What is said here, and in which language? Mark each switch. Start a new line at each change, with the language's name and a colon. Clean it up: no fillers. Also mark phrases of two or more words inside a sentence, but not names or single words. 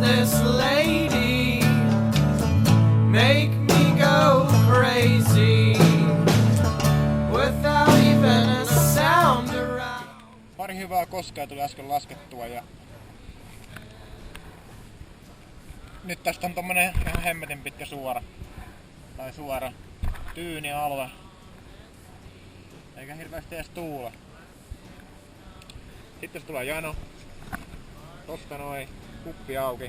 English: this lady make me go crazy without even a sound around?
Finnish: Pari hyvää koskea tuli äsken laskettua ja nyt tästä on tommonen ihan hemmetin pitkä suora tyynialue. Eikä hirveästi edes tuule. Sitten se tulee jano. Tosta noin, kuppi auki.